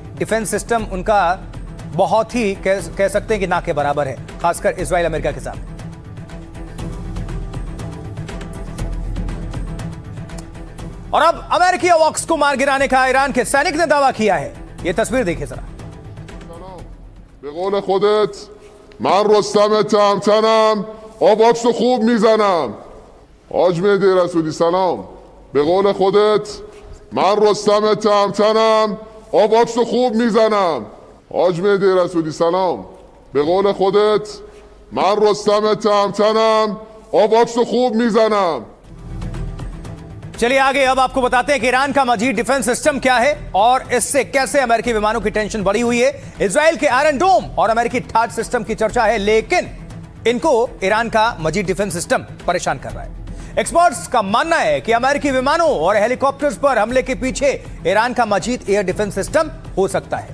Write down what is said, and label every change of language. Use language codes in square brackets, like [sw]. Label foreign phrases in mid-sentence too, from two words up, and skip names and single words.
[en] defense system [hi] उनका बहुत ही कह सकते हैं कि ना के बराबर है, खासकर इजराइल अमेरिका के साथ। और अब अमेरिकी अवॉक्स को मार गिराने का ईरान के सैनिक ने दावा किया है। यह तस्वीर देखिए जरा। [fa] به قول خودت من رستم تهمتنم آواکس رو خوب میزنم. حاج مهدی رسولی سلام. به قول خودت من رستم تهمتنم آواکس رو خوب میزنم. حاج مهدی رسولی سلام. به قول خودت من رستم تهمتنم آواکس رو خوب میزنم. [hi] चलिए आगे अब आपको बताते हैं कि ईरान का मजीद [en] defense system [hi] क्या है और इससे कैसे अमेरिकी विमानों की टेंशन बढ़ी हुई है। इजराइल के आयरन डोम और अमेरिकी ठाठ सिस्टम की चर्चा है, लेकिन इनको ईरान का मजीद [en] defense system [hi] परेशान कर रहा है। एक्सपर्ट्स का मानना है कि अमेरिकी विमानों और हेलीकॉप्टर्स पर हमले के पीछे ईरान का मजीद [en] air defense system [hi] हो सकता है।